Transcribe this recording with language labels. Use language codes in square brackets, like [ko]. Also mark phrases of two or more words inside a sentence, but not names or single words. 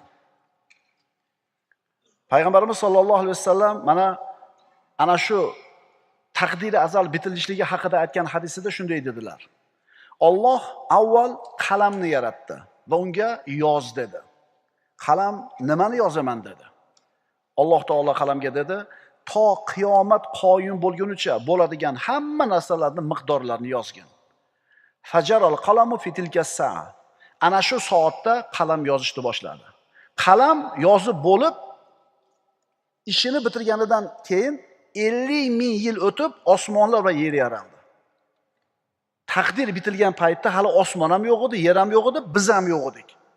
[uz] Payg'ambarimiz [ar] صلى الله عليه وسلم [uz] mana ana shu taqdiri azal bitilishligi haqida aytgan hadisida shunday dedilar: Alloh avval qalamni yaratdi va unga yoz dedi. Qalam nimani yozaman dedi. Alloh taolo qalamga dedi: to qiyomat qoyim bo'lgunicha bo'ladigan hamma narsalarning miqdorlarini yozgin. [ar] فجرى القلم في تلك الساعة. [uz] Ana shu soatda qalam yozishni boshladi. Qalam yozib bo'lib ishini bitirganidan keyin 50 ming yil o'tib osmonlar va yer yaraldi. Taqdir bitilgan paytda hali osmon ham yo'q edi, yer ham yo'q edi, biz ham yo'q edik.